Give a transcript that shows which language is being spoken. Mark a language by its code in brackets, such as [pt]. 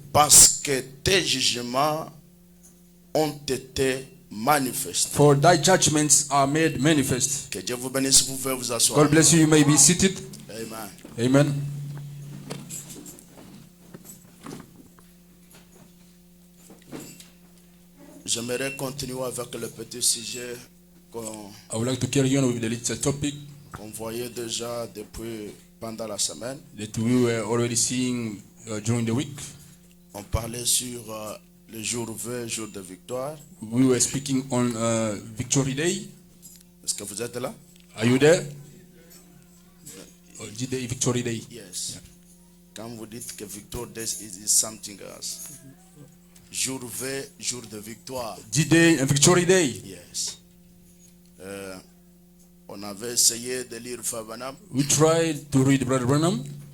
[fr] parce que tes jugements ont été manifestés. [en] for thy judgments are made manifest. [fr] Que Dieu vous bénisse, vous pouvez vous asseoir. [en] God bless you, you may be seated. Amen. Amen. [fr] J'aimerais continuer avec le petit sujet [en] I would like to carry on with the little topic [fr] qu'on voyait déjà depuis pendant la semaine. [en] that we were already seeing during the week. [fr] On parlait sur le jour V, jour de victoire. [en] We were speaking on Victory Day. [fr] Est-ce que vous êtes là? [en] Are you there? D-Day, Victory Day. [fr] Yes. Quand vous dites que [en] Victory Day is something else. [fr] Jour V, jour de victoire. [en] D-Day and Victory Day. Yes. [fr] On avait essayé de lire Fabanam. [en] We tried to read Brother Branham.